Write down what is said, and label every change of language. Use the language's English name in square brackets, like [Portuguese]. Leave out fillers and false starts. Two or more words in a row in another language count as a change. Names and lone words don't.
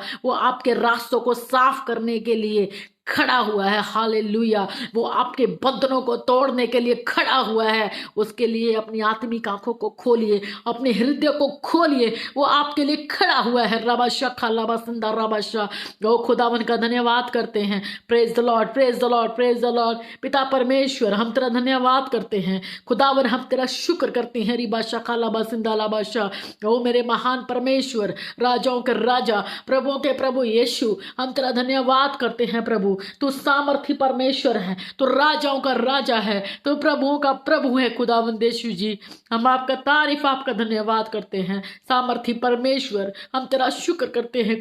[Hindi] वो आपके रास्तों को साफ करने के लिए खड़ा हुआ है। हालेलुया। वो आपके बंधनों को तोड़ने के लिए खड़ा हुआ है। उसके लिए अपनी आत्मिक आंखों को खोलिए, अपने हृदय को खोलिए, वो आपके लिए खड़ा हुआ है। रबाशा खालाबा सुंदर रबाशा। वो खुदावन का धन्यवाद करते हैं। [English] praise the Lord, praise the Lord, praise the Lord. [Hindi] पिता परमेश्वर हम तेरा धन्यवाद करते हैं। खुदावन हम तेरा शुक्र करते हैं। रिबाशा खालाबा सिंदा लाबाशा। ओ मेरे महान परमेश्वर, राजाओं के राजा, प्रभुओं के प्रभु यीशु, हम तेरा धन्यवाद करते हैं। प्रभु तू सामर्थी परमेश्वर है, तू राजाओं का राजा है, तू प्रभुओं का प्रभु है। खुदावंद यीशु जी, हम आपका तारीफ, आपका धन्यवाद करते हैं। सामर्थी परमेश्वर हम तेरा शुक्र करते हैं।